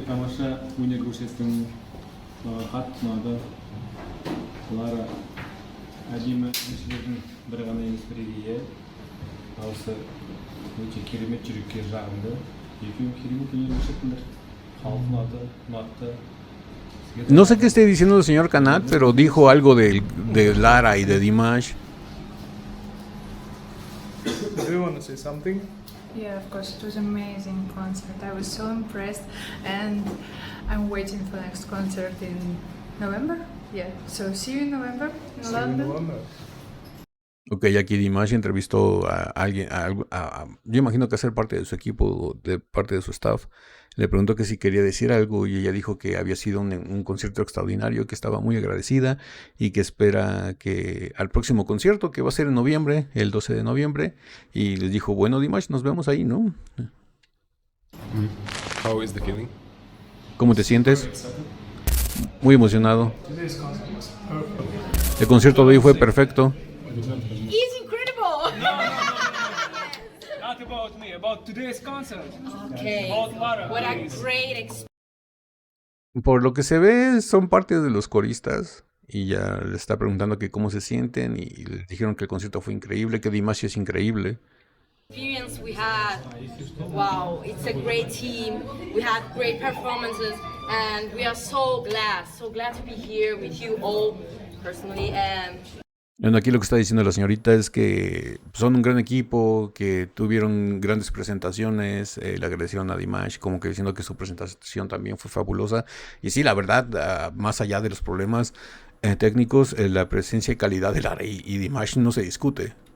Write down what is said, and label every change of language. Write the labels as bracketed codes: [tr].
[kk] тамаша өнер көрсеттің, маған қатты ұнады. Лара әдемі әншілердің бірі ғана емес бірегейі. Осы өте керемет жүрекке жағымды. Екеуі керемет өнер көрсеттіңдер. Халық ұнатты. [es] No sé qué esté diciendo el señor Kanat, pero dijo algo de Lara y de Dimash. [en] Do you want to say something? Yeah, of course, it was an amazing concert. I was so impressed, and I'm waiting for the next concert in November. Yeah, so see you in November in London. [es] Ok, aquí Dimash entrevistó a alguien, yo imagino que hacer parte de su equipo, de parte de su staff. Le preguntó que si quería decir algo y ella dijo que había sido un concierto extraordinario, que estaba muy agradecida y que espera que al próximo concierto, que va a ser en noviembre, el 12 de noviembre, y les dijo, bueno Dimash, nos vemos ahí, ¿no? [en] How is the feeling? [es] ¿Cómo te sientes? Muy emocionado. El concierto de hoy fue perfecto. [en] He's incredible! Not about me, about today's concert. Okay. About Lara. What a great experience. [es] Por lo que se ve, son parte de los coristas. Y ya le está preguntando que cómo se sienten. Y le dijeron que el concierto fue increíble, que Dimash es increíble. [en] We had. Wow, it's a great team. We had great performances, and we are so glad to be here with you all personally. And [es] Bueno, aquí lo que está diciendo la señorita es que son un gran equipo, que tuvieron grandes presentaciones, le agradecieron a Dimash, como que diciendo que su presentación también fue fabulosa. Y sí, la verdad, más allá de los problemas técnicos, la presencia y calidad de Lara y Dimash no se discute.